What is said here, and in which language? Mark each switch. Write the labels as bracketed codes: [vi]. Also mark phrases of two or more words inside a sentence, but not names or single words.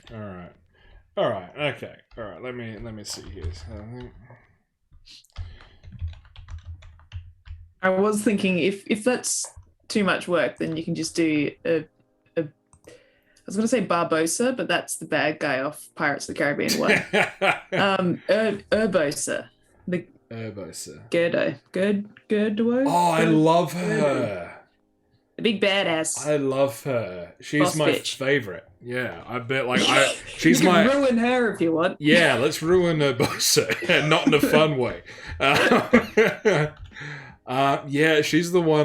[en] All right. All right. Okay. All right. Let me see here. I was thinking if that's too much work, then you can just do I was going to say Barbosa, but that's the bad guy off Pirates of the Caribbean 1. Urbosa. Urbosa. Gerdo. Oh, I love her. The big badass. I love her. She's Boss my bitch. favorite. Yeah, I bet. Like, she's you can my. ruin her if you want. Yeah, let's ruin Urbosa, not in a fun way. Yeah, she's the one.